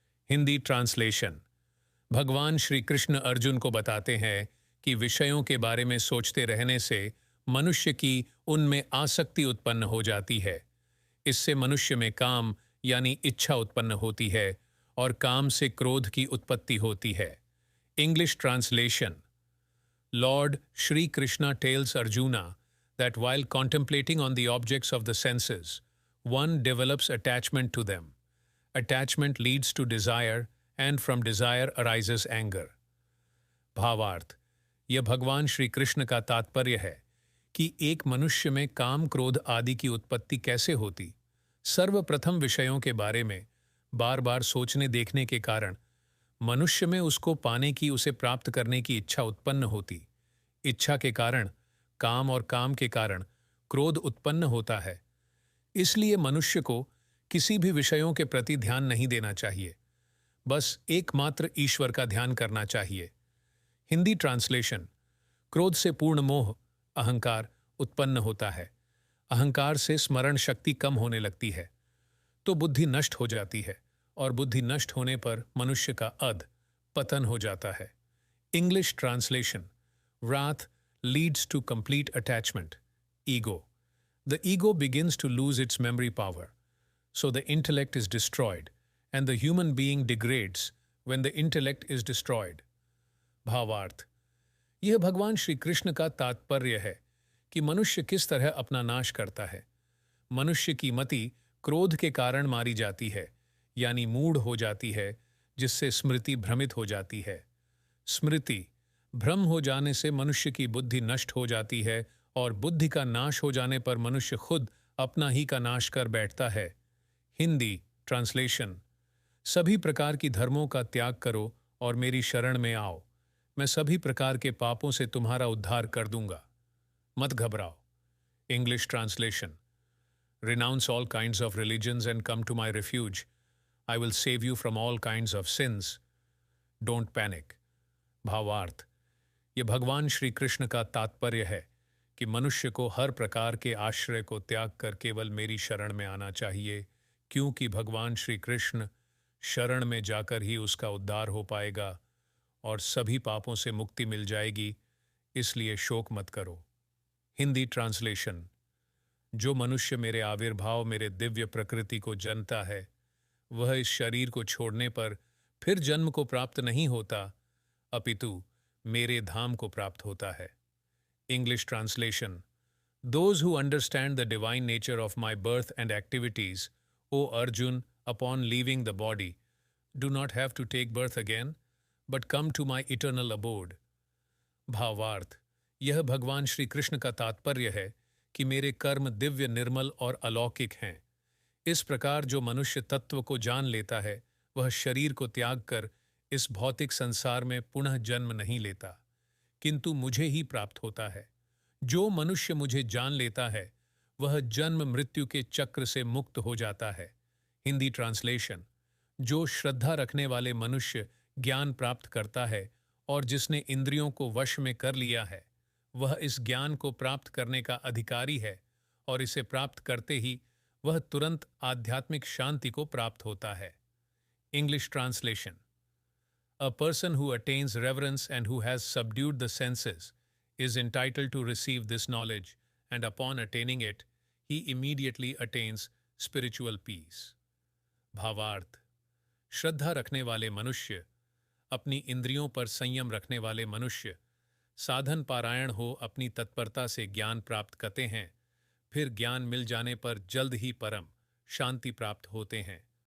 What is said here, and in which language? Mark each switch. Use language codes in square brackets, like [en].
[en] Hindi translation. [hi] भगवान श्री कृष्ण अर्जुन को बताते हैं कि विषयों के बारे में सोचते रहने से मनुष्य की उनमें आसक्ति उत्पन्न हो जाती है। इससे मनुष्य में काम यानी इच्छा उत्पन्न होती है और काम से क्रोध की उत्पत्ति होती है। [en] English translation. Lord Shri Krishna tells Arjuna that while contemplating on the objects of the senses, one develops attachment to them. Attachment leads to desire, and from desire arises anger. [hi] भावार्थ। यह भगवान श्री कृष्ण का तात्पर्य है कि एक मनुष्य में काम, क्रोध आदि की उत्पत्ति कैसे होती। सर्वप्रथम विषयों के बारे में बार बार सोचने देखने के कारण मनुष्य में उसको पाने की, उसे प्राप्त करने की इच्छा उत्पन्न होती। इच्छा के कारण काम और काम के कारण क्रोध उत्पन्न होता है। इसलिए मनुष्य को किसी भी विषयों के प्रति ध्यान नहीं देना चाहिए, बस एकमात्र ईश्वर का ध्यान करना चाहिए। [en] Hindi translation. [hi] क्रोध से पूर्ण मोह, अहंकार उत्पन्न होता है। अहंकार से स्मरण शक्ति कम होने लगती है, तो बुद्धि नष्ट हो जाती है, और बुद्धि नष्ट होने पर मनुष्य का अध पतन हो जाता है। [en] English translation. Wrath leads to complete attachment, ego. The ego begins to lose its memory power, so the intellect is destroyed, and the human being degrades when the intellect is destroyed. [hi] भावार्थ। यह भगवान श्री कृष्ण का तात्पर्य है कि मनुष्य किस तरह अपना नाश करता है। मनुष्य की मति क्रोध के कारण मारी जाती है, यानी मूढ़ हो जाती है, जिससे स्मृति भ्रमित हो जाती है। स्मृति भ्रम हो जाने से मनुष्य की बुद्धि नष्ट हो जाती है, और बुद्धि का नाश हो जाने पर मनुष्य खुद अपना ही का नाश कर बैठता है। [en] Hindi translation. [hi] सभी प्रकार की धर्मों का त्याग करो और मेरी शरण में आओ। मैं सभी प्रकार के पापों से तुम्हारा उद्धार कर दूंगा। मत घबराओ। [en] English translation. Renounce all kinds of religions and come to my refuge. I will save you from all kinds of sins. Don't panic. [hi] भावार्थ, ये भगवान श्री कृष्ण का तात्पर्य है कि मनुष्य को हर प्रकार के आश्रय को त्याग कर केवल मेरी शरण में आना चाहिए, क्योंकि भगवान श्री कृष्ण शरण में जाकर ही उसका उद्धार हो पाएगा और सभी पापों से मुक्ति मिल जाएगी, इसलिए शोक मत करो। [en] Hindi translation. [hi] जो मनुष्य मेरे आविर्भाव, मेरे दिव्य प्रकृति को जानता है, वह इस शरीर को छोड़ने पर फिर जन्म को प्राप्त नहीं होता, अपितु मेरे धाम को प्राप्त होता है। [en] English translation. Those who understand the divine nature of my birth and activities, O Arjun, upon leaving the body, do not have to take birth again, but come to my eternal abode. [hi] भावार्थ, यह भगवान श्री कृष्ण का तात्पर्य है कि मेरे कर्म दिव्य, निर्मल और अलौकिक हैं। इस प्रकार जो मनुष्य तत्व को जान लेता है, वह शरीर को त्याग कर इस भौतिक संसार में पुनः जन्म नहीं लेता, किंतु मुझे ही प्राप्त होता है। जो मनुष्य मुझे जान लेता है, वह जन्म मृत्यु के चक्र से मुक्त हो जाता है। [en] Hindi translation. [hi] जो श्रद्धा रखने वाले मनुष्य ज्ञान प्राप्त करता है और जिसने इंद्रियों को वश में कर लिया है, वह इस ज्ञान को प्राप्त करने का अधिकारी है और इसे प्राप्त करते ही वह तुरंत आध्यात्मिक शांति को प्राप्त होता है। [en] English translation. A person who attains reverence and who has subdued the senses is entitled to receive this knowledge, and upon attaining it, he immediately attains spiritual peace. [hi] भावार्थ, श्रद्धा रखने वाले मनुष्य, अपनी इंद्रियों पर संयम रखने वाले मनुष्य, साधन पारायण हो अपनी तत्परता से ज्ञान प्राप्त करते हैं, फिर ज्ञान मिल जाने पर जल्द ही परम शांति प्राप्त होते हैं।